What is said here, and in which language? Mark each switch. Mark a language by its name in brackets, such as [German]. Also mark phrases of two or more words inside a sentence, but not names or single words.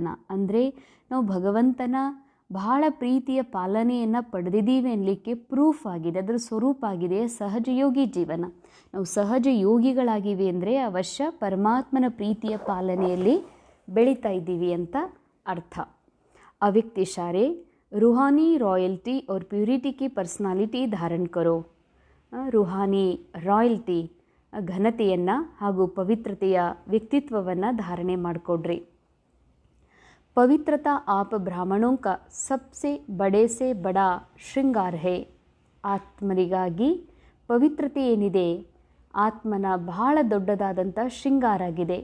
[Kannada] ಅಂದರೆ ನಾವು ಭಗವಂತನ ಬಹಳ ಪ್ರೀತಿಯ ಪಾಲನೆಯನ್ನು ಪಡೆದಿದ್ದೀವಿ ಅನ್ನಲಿಕ್ಕೆ ಪ್ರೂಫ್ ಆಗಿದೆ, ಅದರ ಸ್ವರೂಪ ಆಗಿದೆ ಸಹಜ ಯೋಗಿ ಜೀವನ. ನಾವು ಸಹಜ ಯೋಗಿಗಳಾಗಿವೆ ಅಂದರೆ ಅವಶ್ಯ ಪರಮಾತ್ಮನ ಪ್ರೀತಿಯ ಪಾಲನೆಯಲ್ಲಿ ಬೆಳೀತಾ ಇದ್ದೀವಿ ಅಂತ ಅರ್ಥ. [Hindi] अव्यक्त इशारे, रूहानी रॉयल्टी और प्यूरिटी की पर्सनालिटी धारण करो. [Kannada] ರೂಹಾನಿ ರಾಯಲ್ಟಿ ಘನತೆಯನ್ನು ಹಾಗೂ ಪವಿತ್ರತೆಯ ವ್ಯಕ್ತಿತ್ವವನ್ನು ಧಾರಣೆ ಮಾಡಿಕೊಡ್ರಿ. [Hindi] पवित्रता आप ब्राह्मणों का सबसे बड़े से बड़ा श्रृंगार है. [Kannada] ಆತ್ಮರಿಗಾಗಿ ಪವಿತ್ರತೆ ಏನಿದೆ ಆತ್ಮನ ಬಹಳ ದೊಡ್ಡದಾದಂಥ ಶೃಂಗಾರ ಆಗಿದೆ.